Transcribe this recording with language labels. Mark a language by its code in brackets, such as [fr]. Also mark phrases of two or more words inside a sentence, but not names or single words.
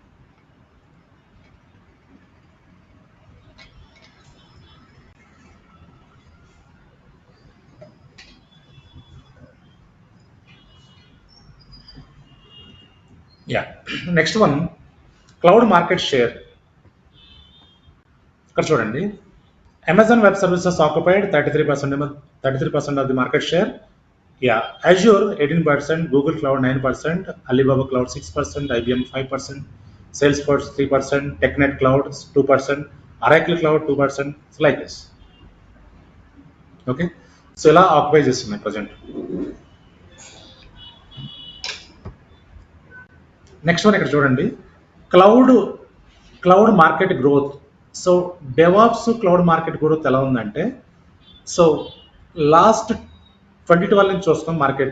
[en] Ya, next one, cloud market share. [te] ఇక్కడ చూడండి, [en] Amazon Web Services occupied 33% of the market share. యా, Azure 18%, Google Cloud 9%, Alibaba Cloud 6%, IBM 5%, Salesforce 3%, TechNet Cloud 2%, Oracle Cloud 2%. So like this. okay, so [te] ఇలా ఆక్యుపై చేస్తున్నాయి ప్రజెంట్. [en] next one, [te] ఇక్కడ చూడండి, [en] cloud market growth. so DevOps cloud market growth [te] ఎలా ఉందంటే, [en] so last [te] 2012 నుంచి చూస్తాం మార్కెట్.